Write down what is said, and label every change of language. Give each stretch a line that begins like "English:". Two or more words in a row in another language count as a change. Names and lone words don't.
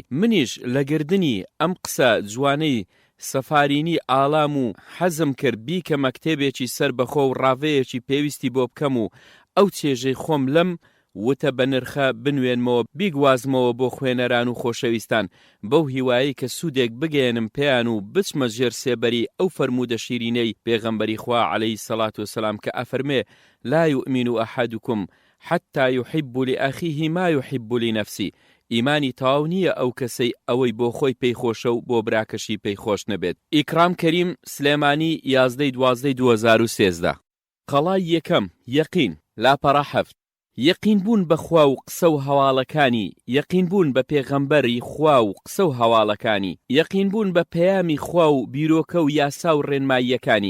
Central Kurdish: منیش لە گردنی ئەم قسە جوانەی سەفارینی ئالام و حەزم کرد بیکەمە کتێبێکی سەر بەخۆ و ڕاوەیەکی پێویستی بۆ بکەم و ئەو چێژەی خۆم لەم وتە بە نرخە بنوێنمەوە، بیگوازمەوە بۆ خوێنەران و خۆشەویستان، بەو هیوایی کە سوودێک بگەێنم پێیان و بچمە ژێر سێبەری ئەو فەرموودە شیرینەی پێغەمبەری خوا
Arabic: عەلەیهی سەڵات وسەلام
Central Kurdish: کە ئەفەرمێ
Arabic: لا يؤمن أحدكم حتى يحب لأخيه ما يحب لنفسه.
Central Kurdish: ئیمانی تاو نییە ئەو کەسەی ئەوەی بۆ خۆی پێی خۆشە و بۆ براکەشی پێی خۆش نەبێت. ئیکرام کەریم سلێمانی 11/12/2013. قەڵای یەکەم یەقین. لاپەڕە 7. یەقین بوون بەخوا و قسە و هەواڵەکانی، یەقین بوون بە پێغەمبەری خوا و قسە و هەواڵەکانی، یەقین بوون بە پەیامی خوا و بیرۆکە و یاسا و ڕێنماییەکانی.